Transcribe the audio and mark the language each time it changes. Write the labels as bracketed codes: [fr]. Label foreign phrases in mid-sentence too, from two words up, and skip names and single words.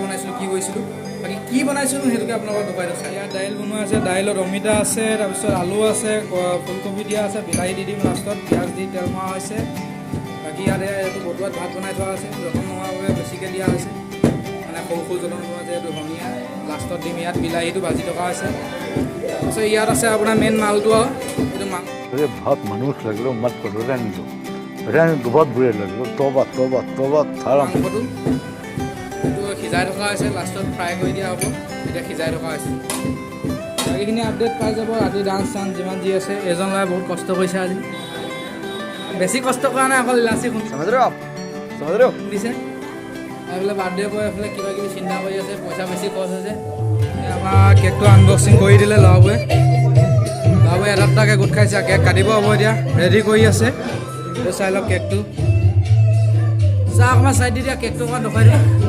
[as] বনাইছিলোঁ কি কৰিছিলোঁ বাকী কি বনাইছিলোঁ সেইটোকে আপোনালোকক দেখুৱাই দিছোঁ ইয়াত দাইল বনোৱা আছে দাইলত অমিতা আছে তাৰপিছত আলু আছে ফুলকবি দিয়া আছে বিলাহী দি দিম লাষ্টত পিঁয়াজ দি তেল মৰা হৈছে বাকী ইয়াত এইটো বটুৱাত ভাত বনাই থোৱা আছে যতন নোহোৱাৰ বাবে বেছিকৈ দিয়া হৈছে মানে সৰু সৰু যতন নোহোৱা যে এইটো ধনিয়া লাষ্টত দিম ইয়াত বিলাহীটো ভাজি থকা হৈছে তাৰপিছত ইয়াত আছে আপোনাৰ মেইন মালটো আৰু এইটো [hi] अरे बहुत मनुष्य लग रहे हो मत करो रहने दो बहुत बुरे लग रहे हो तौबा तौबा तौबा थारा [as] মাংসটো এইটো সিজাই থকা হৈছে লাষ্টত ফ্ৰাই কৰি দিয়া হ'ব এতিয়া সিজাই থকা হৈছে বাকীখিনি আপডেট পাই যাব ৰাতি ডান্স চান্স যিমান যি আছে এজন ল'ৰাই বহুত কষ্ট কৰিছে আজি বেছি কষ্ট কৰা নাই অকল ইলাচি খুন্দিছে এইফালে [en] birthday boy [as] এইফালে কিবা কিবি চিন্তা কৰি আছে পইচা বেছি খৰচ হৈছে আমাৰ কেকটো আনবক্সিং কৰি দিলে ল'ৰাবোৰে এটা দুটাকৈ গোট খাইছে কেক কাটিব হ'ব এতিয়া ৰেডি কৰি আছে এইটো চাই লওক কেকটো চাহ অকণমান চাই দি দিয়া কেকটো অকণমান দেখুৱাই দিয়া